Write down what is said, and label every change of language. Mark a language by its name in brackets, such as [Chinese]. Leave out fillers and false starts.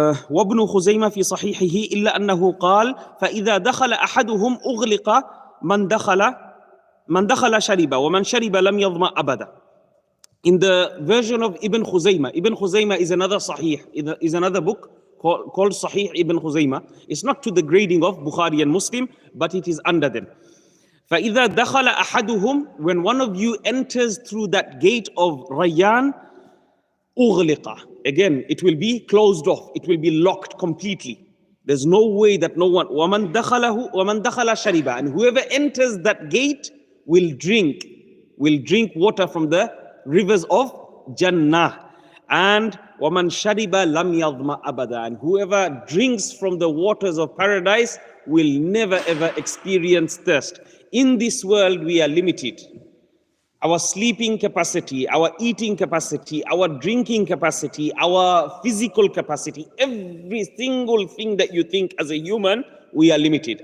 [Arabic] وابن خزيمة في صحيحه إلا أنه قال فإذا دخل أحدهم أغلق من دخل شرب ومن شرب لم يظمأ أبدا. [English] In the version of Ibn Khuzaymah is another Sahih, is another book called Sahih Ibn Khuzaymah. It's not to the grading of Bukhari and Muslim, but it is under them. [Arabic] فإذا دخل أحدهم, [English] when one of you enters through that gate of Rayyan, [Arabic] أغلق. [English] Again, it will be closed off. It will be locked completely. There's no way that no one. [Arabic] وَمَنْ دَخَلَ شَرِبًا. [English] And whoever enters that gate will drink water from the rivers of Jannah. And [Arabic] وَمَنْ شَرِبَ لَمْ يَظْمَأْ أَبَدًا. [English] And whoever drinks from the waters of paradise will never ever experience thirst. In this world, we are limited. Our sleeping capacity, our eating capacity, our drinking capacity, our physical capacity, every single thing that you think as a human, we are limited.